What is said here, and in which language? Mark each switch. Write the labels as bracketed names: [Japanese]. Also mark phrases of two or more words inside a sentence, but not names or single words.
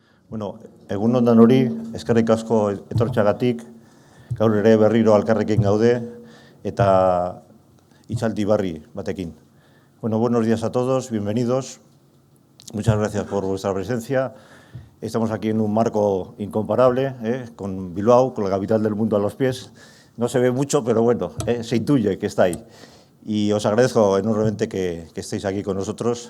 [Basque] Bueno, egun on danori, eskerrik asko etortxagatik, gaur ere berriro alkarrekin gaude eta hitzaldi barri batekin. [Spanish] Bueno, buenos días a todos, bienvenidos. Muchas gracias por vuestra presencia. Estamos aquí en un marco incomparable, con Bilbao, con la capital del mundo a los pies. No se ve mucho, pero bueno, se intuye que está ahí. Y os agradezco enormemente que estéis aquí con nosotros.